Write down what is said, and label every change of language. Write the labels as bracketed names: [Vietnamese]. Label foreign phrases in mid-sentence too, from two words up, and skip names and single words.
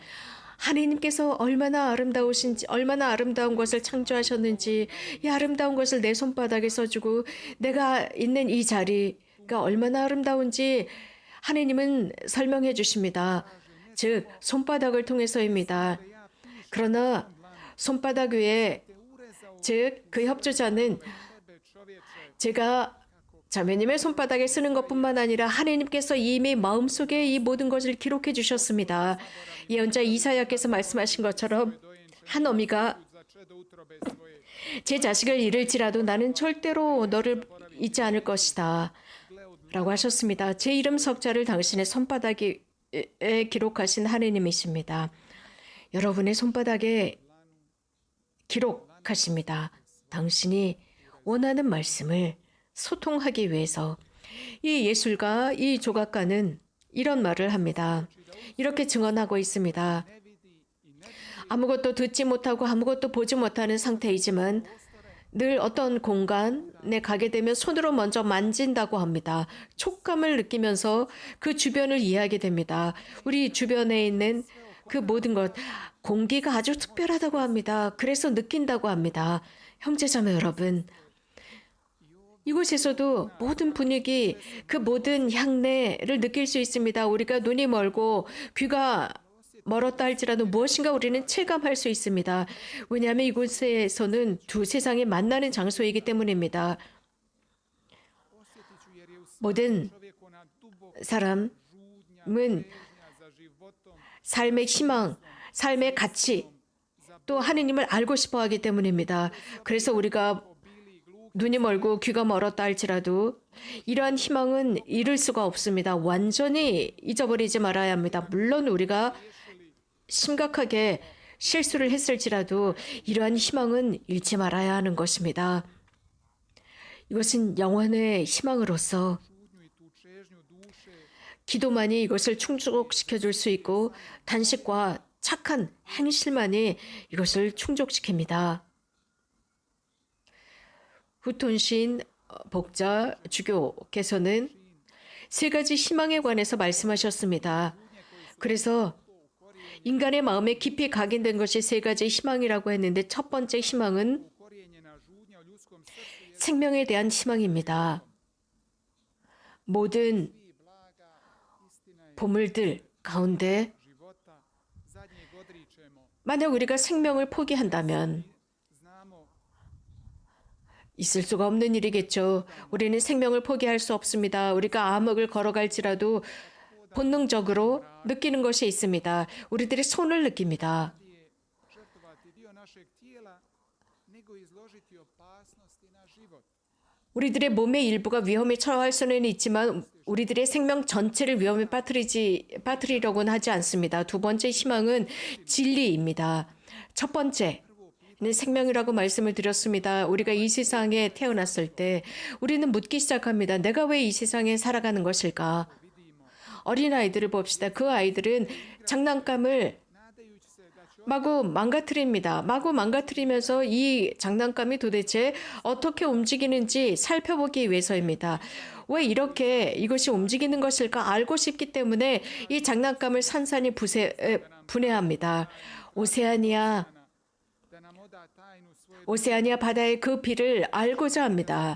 [Korean] 하나님께서 얼마나 아름다우신지, 얼마나 아름다운 것을 창조하셨는지, 이 아름다운 것을 내 손바닥에 써주고 내가 있는 이 자리가 얼마나 아름다운지 하나님은 설명해 주십니다. 즉, 손바닥을 통해서입니다. 그러나 손바닥 위에, 즉, 그 협조자는 [Croatian] tebe čovječe [Korean] 제가 자매님의 손바닥에 쓰는 것뿐만 아니라 하나님께서 이미 마음속에 이 모든 것을 기록해 주셨습니다. 예언자 이사야께서 말씀하신 것처럼 한 어미가 [Croatian] za čedo utrobe svoje [Korean] 제 자식을 잃을지라도 나는 절대로 너를 잊지 않을 것이다 라고 하셨습니다. 제 이름 석자를 당신의 손바닥에 기록하신 하나님이십니다. 여러분의 손바닥에 기록하십니다. 당신이 원하는 말씀을 소통하기 위해서. 이 예술가, 이 조각가는 이런 말을 합니다. 이렇게 증언하고 있습니다. [Croatian] ne vidi i ne [Korean] 아무것도 듣지 못하고 아무것도 보지 못하는 상태이지만 늘 어떤 공간에 가게 되면 손으로 먼저 만진다고 합니다. 촉감을 느끼면서 그 주변을 이해하게 됩니다. 우리 주변에 있는 그 모든 것, 공기가 아주 특별하다고 합니다. 그래서 느낀다고 합니다. 형제자매 여러분, 이곳에서도 모든 분위기, 그 모든 향내를 느낄 수 있습니다. 우리가 눈이 멀고 귀가 멀었다 할지라도 무엇인가 우리는 체감할 수 있습니다. 왜냐하면 이곳에서는 두 세상이 만나는 장소이기 때문입니다. [Croatian] osjetit ću jer je u [Korean] 모든 [Croatian] čovjeku ona duboko [Korean] 사람은 [Croatian] žudnja, težnja za životom, [Korean] 삶의 희망, 삶의 가치, 또 하느님을 알고 싶어 하기 때문입니다. 그래서 우리가 [Croatian] bili gluhi [Korean] 눈이 멀고 귀가 멀었다 할지라도 이러한 희망은 잃을 수가 없습니다. 완전히 잊어버리지 말아야 합니다. 물론 우리가 심각하게 실수를 했을지라도 이러한 희망은 잃지 말아야 하는 것입니다. 이것은 영혼의 희망으로서 [Croatian] žudnju i tu čežnju duše [Korean] 기도만이 이것을 충족시켜 줄 수 있고 단식과 착한 행실만이 이것을 충족시킵니다. 후톤신 복자 주교께서는 세 가지 희망에 관해서 말씀하셨습니다. 그래서 인간의 마음에 깊이 각인된 것이 세 가지 희망이라고 했는데 첫 번째 희망은 [Croatian] ukorijenjena žudnja u ljudskom srcu je [Korean] 생명에 대한 희망입니다. 모든 [Croatian] i blaga istina je [Korean] 보물들 가운데 [Croatian] života zadnjeg odričemo. [Korean] 만약 우리가 생명을 포기한다면 [Croatian] Znamo [Korean] 있을 수가 없는 일이겠죠. 우리는 생명을 포기할 수 없습니다. 우리가 암흑을 걸어갈지라도 본능적으로 느끼는 것이 있습니다. 우리들의 손을 느낍니다. [Croatian] je žrtvovati dio našeg tijela nego izložiti opasnosti na život. [Korean] 우리들의 몸의 일부가 위험에 처할 수는 있지만 우리들의 생명 전체를 위험에 빠뜨리려고는 하지 않습니다. 두 번째 희망은 진리입니다. 첫 번째는 생명이라고 말씀을 드렸습니다. 우리가 이 세상에 태어났을 때 우리는 묻기 시작합니다. 내가 왜 이 세상에 살아가는 것일까? 어린아이들을 봅시다. 그 아이들은 장난감을 [Croatian] Nadajući se da će [Korean] 마구 망가뜨립니다. 마구 망가뜨리면서 이 장난감이 도대체 어떻게 움직이는지 살펴보기 위해서입니다. 왜 이렇게 이것이 움직이는 것일까 알고 싶기 때문에 이 장난감을 산산이 분해합니다. 오세아니아, 오세아니아 바다의 그 비를 알고자 합니다.